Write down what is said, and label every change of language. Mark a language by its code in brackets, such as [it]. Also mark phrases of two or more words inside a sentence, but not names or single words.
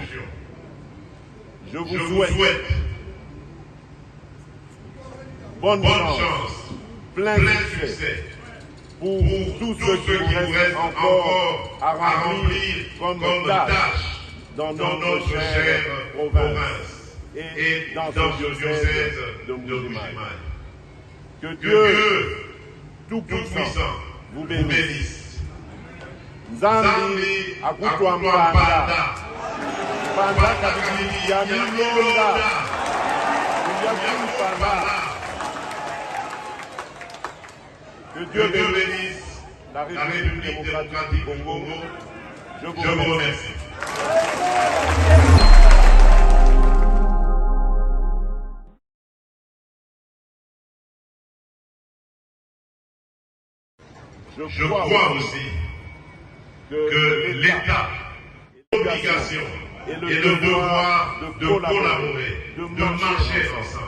[fr] Je vous souhaite bonne chance, plein succès pour tout ce qui vous reste encore à remplir comme tâche dans notre chère province et dans ce diocèse de Mbuji-Mayi. Que Dieu Tout-Puissant vous bénisse. [lua] Nzambi akutwa mpanda, mpanda kabili ya milonda, [fr] que Dieu bénisse la République démocratique du Congo. Je vous remercie. Je crois aussi que l'État, l'obligation et le devoir de collaborer, de marcher ensemble.